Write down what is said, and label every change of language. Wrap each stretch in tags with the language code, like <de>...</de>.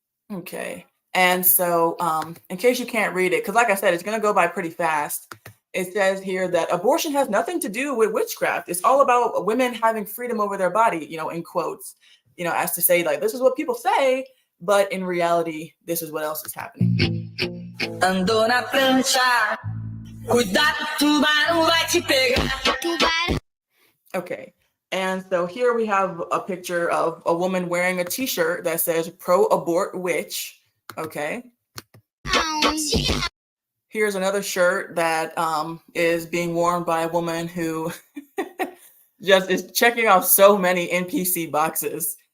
<en>Okay. And so, in case you can't read it, because like I said, it's going to go by pretty fast. It says here that abortion has nothing to do with witchcraft. It's all about women having freedom over their body, in quotes, as to say, like, this is what people say, but in reality, this is what else is happening.</en> <pt>Andou na prancha, cuidado, tubarão vai te pegar.</pt> <en>Okay. And so here we have a picture of a woman wearing a t-shirt that says pro-abort witch. Okay. Here's another shirt that is being worn by a woman who just is checking off so many NPC boxes.</en>